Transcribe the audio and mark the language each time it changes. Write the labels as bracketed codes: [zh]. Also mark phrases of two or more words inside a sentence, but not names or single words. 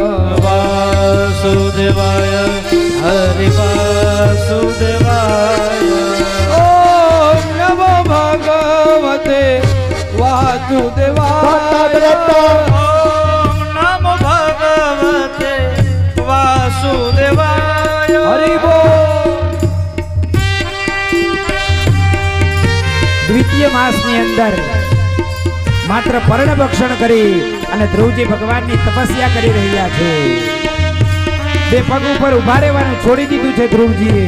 [sa] वासुदेवाय हरि वासुदेवाय। ओम नमो भगवते वासुदेवाय। ओम नमो भगवते वासुदेवाय। [hi] हरि बोल। [gu] દ્વિતીય માસની અંદર માત્ર પર્ણ ભક્ષણ કરી અને ધ્રુવજી ભગવાનની તપસ્યા કરી રહ્યા છે. બે પગ ઉપર ઉભા રહેવાનું છોડી દીધું છે ધ્રુવજીએ.